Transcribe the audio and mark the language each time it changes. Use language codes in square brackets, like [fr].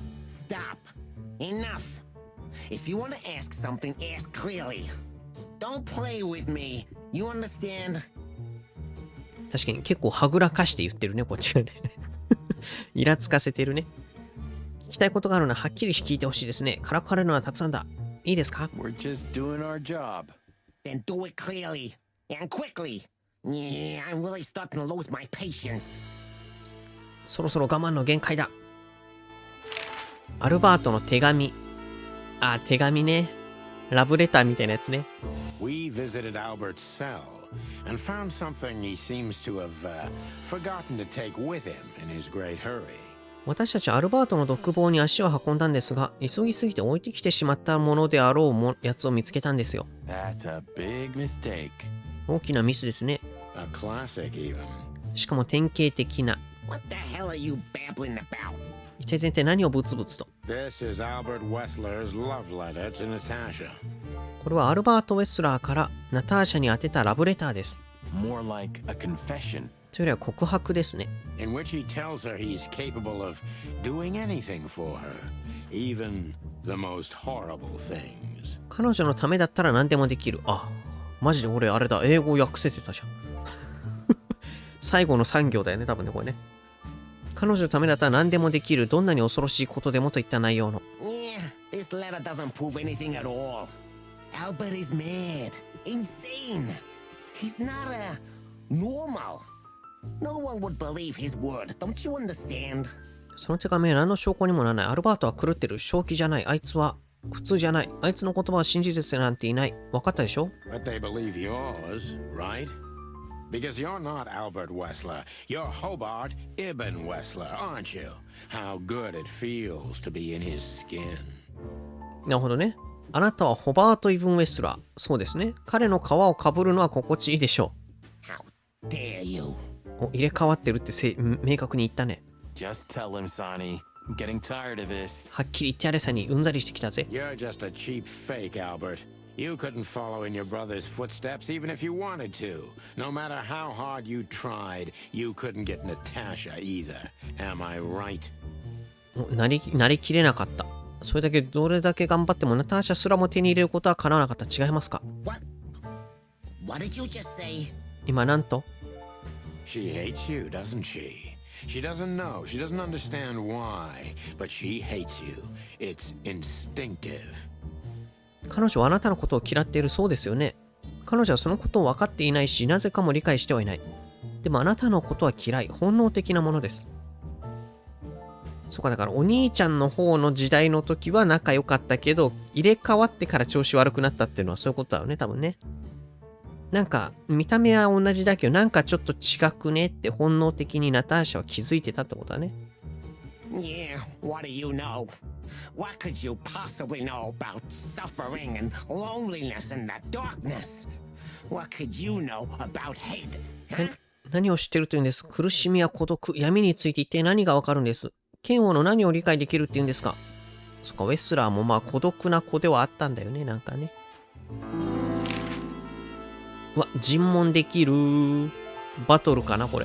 [en] Stop. Enough. If you want to ask something, ask clearly. Don't play with me. You understand? [ja] 確かに結構はぐらかして言ってるね、こっちがね。イラつかせてるね。聞きたいことがあるのははっきり聞いてほしいですね。からかわれるのはたくさんだ。いいですか？ [en] We're just doing our job. Then do it clearly and quickly. Yeah, I'm really starting to lose my patience. [ja] そろそろ我慢の限界だ。アルバートの手紙。あ、手紙ね。ラブレターみたいなやつね。 [en] We visited Albert's cell and found something he seems to have forgotten to take with him in his great hurry. [ja] 私たちアルバートの独房に足を運んだんですが、急ぎすぎて置いてきてしまったものであろうやつを見つけたんですよ。 [en] That's a big mistake. [ja] 大きなミスですね。 [en] A classic even. [ja] しかも典型的な。 [en] What the hell are you babbling about? [ja] 一体全体何をブツブツと。 [en] This is Albert Wessler's love letter to Natasha. [ja] これはアルバート・ウェスラーからナターシャに宛てたラブレターです。 [en] More like a confession. [ja] というよりは告白ですね。 [en] In which he tells her he's capable of doing anything for her, even the most horrible things. [ja] 彼女のためだったら何でもできる。あ、マジで俺あれだ。英語訳せてたじゃん。最後の産業だよね、多分ね、これね。彼女のためだったら何でもできる。どんなに恐ろしいことでもといった内容の。 [en] Yeah, this letter doesn't prove anything at all. Albert is mad, insane. He's not normal.No one would believe his word, don't you understand? [ja] その手紙は何の証拠にもならない。アルバートは狂ってる。正気じゃない。あいつは普通じゃない。あいつの言葉は真実なんていない。分かったでしょ？ [en] But they believe yours, right? Because you're not Albert Wessler. You're Hobart Ibn Wessler, aren't you? How good it feels to be in his skin. [ja] なるほどね。あなたはホバート・イブン・ウェスラー。そうですね。彼の皮をかぶるのは心地いいでしょ [en] う。How dare you? [ja] 入れ替わってるって明確に言ったね。 [en] Just tell him, Sonny. I'm getting tired of this. [ja] はっきり言ってやれさにうんざりしてきたぜ。 [en] You're just a cheap fake, Albert. You couldn't follow in your brother's footsteps even if you wanted to. No matter how hard you tried, you couldn't get Natasha either. Am I right? [ja] なりきれなかった。それだけどれだけ頑張ってもナターシャすらも手に入れることは叶わなかった。違いますか？ [en] What did you just say? [ja] 今なんと [en] She hates you, doesn't she? She doesn't know. She doesn't understand why, but she hates you. It's instinctive. [ja] 彼女はあなたのことを嫌っているそうですよね。彼女はそのことを分かっていないし、なぜかも理解してはいない。でもあなたのことは嫌い。本能的なものです。そうか、だからお兄ちゃんの方の時代の時は仲良かったけど、入れ替わってから調子悪くなったっていうのはそういうことだよね、多分ね。なんか、見た目は同じだけど、なんかちょっと違くねって本能的にナターシャは気づいてたってことだね。 [en] Yeah, what do you know? What could you possibly know about suffering and loneliness and the darkness? What could you know about hate? [ja] 何を知ってるというんです？苦しみや孤独、闇について一体何がわかるんです？剣王の何を理解できるっていうんですか？そっか、ウェスラーもまあ孤独な子ではあったんだよね、なんかね。うわ、尋問できる。バトルかな、これ。